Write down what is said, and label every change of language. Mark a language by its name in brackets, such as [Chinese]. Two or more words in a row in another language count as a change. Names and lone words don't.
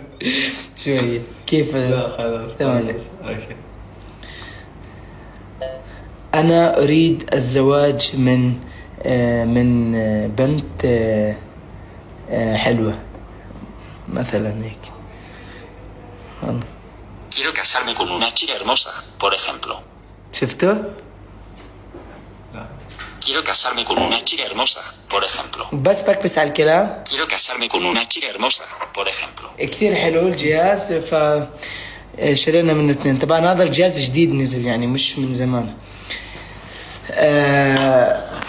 [Arabic] شوية كيف؟ لا خلاص تمام. اوكي. أنا أريد الزواج من بنت حلوة مثلا هيك. [Spanish] Quiero casarme con una chica hermosa, por ejemplo. [Arabic] شفتوا؟ [Spanish] Quiero casarme con una chica hermosa, por ejemplo. [Arabic] بس بكبس على الكلام. [Spanish] Quiero casarme con una chica hermosa, por ejemplo. [Arabic] كثير حلو الجهاز، شرينا منه اثنين. طبعا هذا الجهاز جديد نزل، يعني مش من زمان.